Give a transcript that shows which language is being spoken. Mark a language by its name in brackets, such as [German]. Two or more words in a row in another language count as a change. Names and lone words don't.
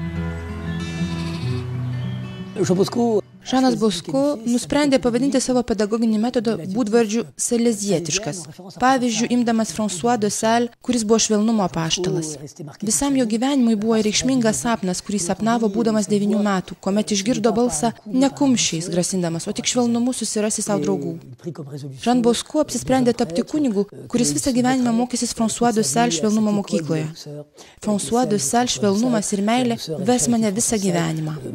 [Lithuanian] Žanas Bosco nusprendė pavadinti savo pedagoginį metodą būdvardžiu salezietiškas, pavyzdžiui, imdamas François de Sales, kuris buvo švelnumo apaštalas. Visam jo gyvenimui buvo reikšmingas sapnas, kurį sapnavo būdamas 9 metų, kuomet išgirdo balsą ne kumščiais grasindamas, o tik švelnumu susirasti savo draugų. Jean Bosco apsisprendė tapti kunigu, kuris visą gyvenimą mokysis François de Sales švelnumo mokykloje. François de Sales švelnumas ir meilė ves mane visą gyvenimą.